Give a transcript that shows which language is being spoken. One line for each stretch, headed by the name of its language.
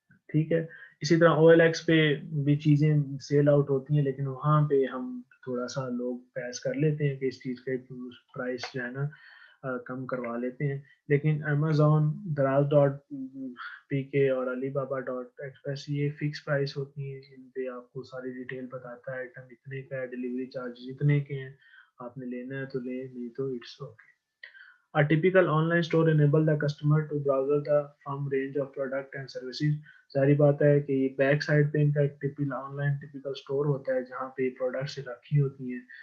Urdu: ٹھیک ہے, اسی طرح او ایل ایکس پہ بھی چیزیں سیل آؤٹ ہوتی ہیں, لیکن وہاں پہ ہم تھوڑا سا لوگ پیس کر لیتے ہیں کہ اس چیز کا پرائس جو ہے نا کم کروا لیتے ہیں. لیکن امیزون, دراز ڈاٹ پی کے اور علی بابا ڈاٹ ایکسپریس یہ فکس پرائس ہوتی ہیں, ان پہ آپ کو ساری ڈیٹیل بتاتا ہے, آئٹم اتنے کا ہے, ڈلیوری چارجز اتنے کے ہیں, آپ نے لینا ہے تو لیں, نہیں تو it's okay.
English: A typical online store enable the customer to browse the firm range of product and services.
Urdu: ساری بات ہے کہ بیک سائڈ پہ ان کا ایک آن لائن ٹپیکل اسٹور ہوتا ہے جہاں پہ پروڈکٹس رکھی ہوتی ہیں.